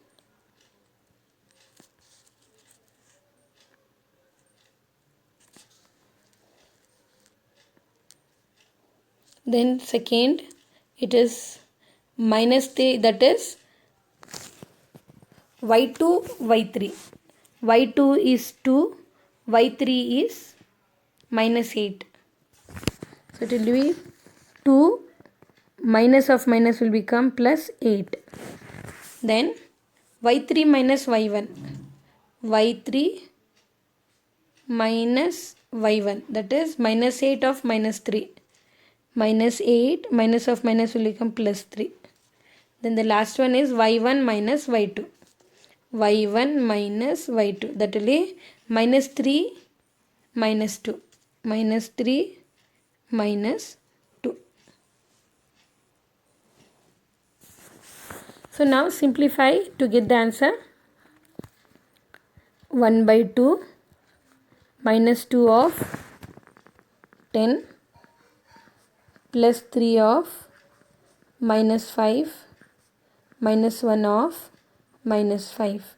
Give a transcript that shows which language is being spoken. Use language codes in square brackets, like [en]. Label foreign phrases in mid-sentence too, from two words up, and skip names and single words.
[en] Then second it is minus 3, that is y2, y3. y2 is 2, y3 is minus 8. So it will be 2 minus of minus will become plus 8. Then y3 minus y1. y3 minus y1, that is minus 8 of minus 3. Minus 8 minus of minus will become plus 3. Then the last one is y1 minus y2. y1 minus y2, that will be minus 3 minus 2. Minus 3 minus 2. So now simplify to get the answer. 1 by 2 minus 2 of 10 plus 3 of minus 5 minus 1 of minus 5.